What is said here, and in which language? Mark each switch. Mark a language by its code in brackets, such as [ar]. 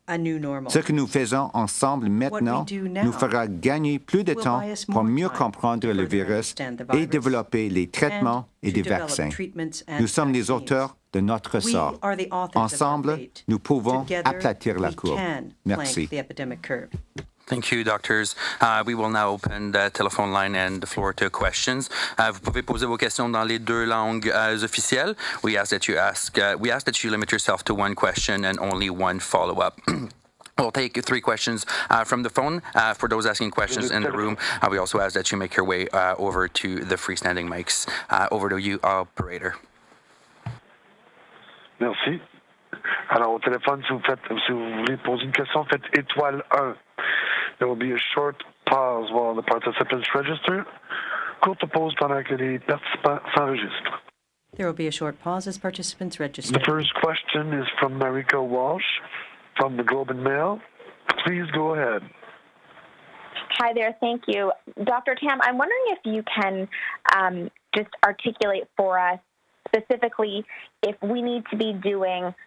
[fr] Ce que nous faisons ensemble maintenant nous fera gagner plus de temps pour mieux comprendre le virus et développer les traitements et des vaccins. Nous sommes les auteurs de notre sort. Ensemble, nous pouvons aplatir la courbe. Merci. [en] Thank you, doctors. We will now open the telephone line and the floor to questions. [fr] Vous pouvez poser vos questions dans les deux langues officielles. [en] We ask that you limit yourself to one question and only one follow-up. We'll take 3 questions from the phone. For those asking questions in the room, we also ask that you make your way over to the freestanding mics. Over to you, operator. [fr] Merci. Alors, au téléphone, si vous voulez poser une question, faites étoile 1. [en] There will be a short pause while the participants register. [fr] Courte pause pendant que les participants s'enregistrent. [en] There will be a short pause as participants register. The first question is from Marika Walsh from the Globe and Mail. Please go ahead. Hi there. Thank you. Dr. Tam, I'm wondering if you can just articulate for us specifically if we need to be doing